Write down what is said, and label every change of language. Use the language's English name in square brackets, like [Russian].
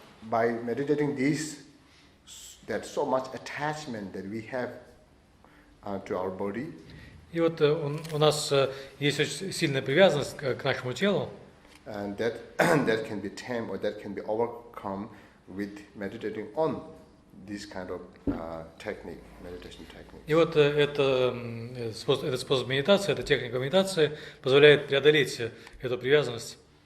[English] By meditating this, there's so much attachment that we have to our body. [Russian] И вот у нас есть очень сильная привязанность к нашему телу. [English] And that can be tamed or that can be overcome with meditating on this kind of technique, meditation technique. [Russian] И вот этот способ медитации, эта техника медитации позволяет преодолеть эту привязанность.